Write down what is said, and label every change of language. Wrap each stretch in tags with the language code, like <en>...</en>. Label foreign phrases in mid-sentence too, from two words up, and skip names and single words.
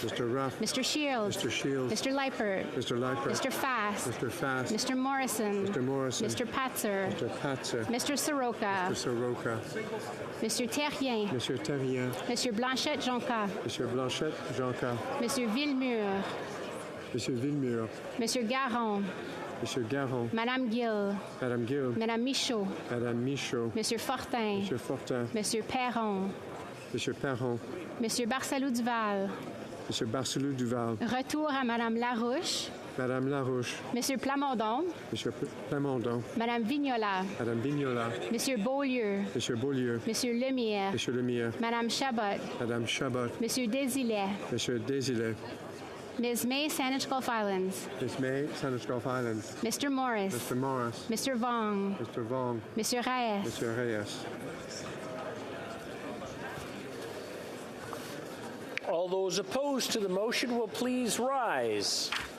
<en>Mr. Ruff. Mr. Shields. Mr. Shields. Mr. Leipert. Mr. Leipert. Mr. Fast. Mr. Fast. Mr. Morrison. Mr. Morrison. Mr. Patzer. Mr. Patzer. Mr. Soroka. Mr. Soroka.</en> <fr>Monsieur Terrien. Monsieur Terrien. Monsieur Blanchette Jonca. Monsieur Blanchette Jonca. Monsieur Villemur. Monsieur Villemur. Monsieur Garon. Monsieur Garon. Madame Gill. Madame Gill. Madame Michaud. Madame Michaud. Monsieur Fortin. Monsieur Fortin. Monsieur Perron. Monsieur Perron. Monsieur Barcelou Duval. Monsieur Barcelou Duval. Retour à Madame Larouche. Madame Larouche. Monsieur Plamondon. Monsieur Plamondon. Madame Vignola. Madame Vignola. Monsieur Beaulieu. Monsieur Beaulieu. Monsieur Lemire. Monsieur Lemire. Madame Chabot. Madame Chabot. Monsieur Desilets. Monsieur Desilets.</fr> <en>Ms. May, Saanich Gulf Islands. Ms. May, Saanich Gulf Islands. Mr. Morris. Mr. Morris. Mr. Vong. Mr. Vong.</en> <fr>Monsieur Reyes. Monsieur Reyes.</fr> <en>All those opposed to the motion will please rise.</en>